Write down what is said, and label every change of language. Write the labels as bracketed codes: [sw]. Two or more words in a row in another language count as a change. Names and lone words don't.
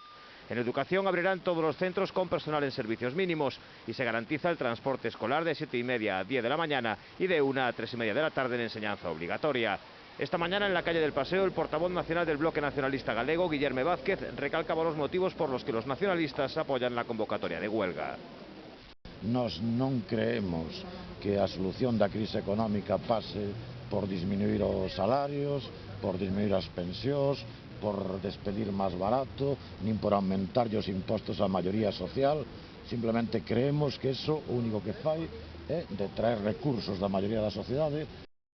[es] En educación abrirán todos los centros con personal en servicios mínimos y se garantiza el transporte escolar de 7:30 a 10 de la mañana y de 1 a 3:30 de la tarde en enseñanza obligatoria. Esta mañana, en la calle del Paseo, el portavoz nacional del Bloque Nacionalista Galego, Guillerme Vázquez, recalcaba los motivos por los que los nacionalistas apoyan la convocatoria de huelga. [gl] Nós non creemos que a solución da crise económica pase por disminuir os salarios, por disminuir as pensións, por despedir máis barato, nin por aumentar os impostos á maioría social. Simplemente creemos que eso o único que fai é detraer recursos da maioría da sociedade